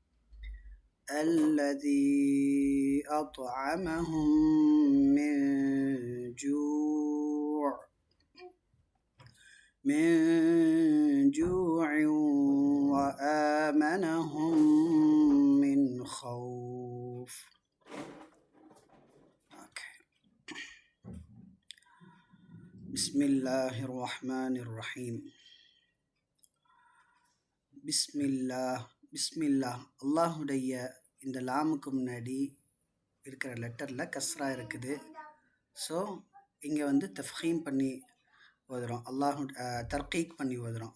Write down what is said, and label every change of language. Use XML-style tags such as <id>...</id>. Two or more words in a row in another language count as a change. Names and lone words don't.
<ar>الذي أطعمهم من جوع وآمنهم من خوف. بسم الله الرحمن الرحيم.</ar> <ta>பிஸ்மில்லா அல்லாஹுடைய இந்த லாமுக்கு முன்னாடி இருக்கிற லெட்டரில் கஸ்ரா இருக்குது. ஸோ இங்கே வந்து தஃப்ஹீம் பண்ணி ஓதுறோம், தர்கீக் பண்ணி ஓதுறோம்.</ta>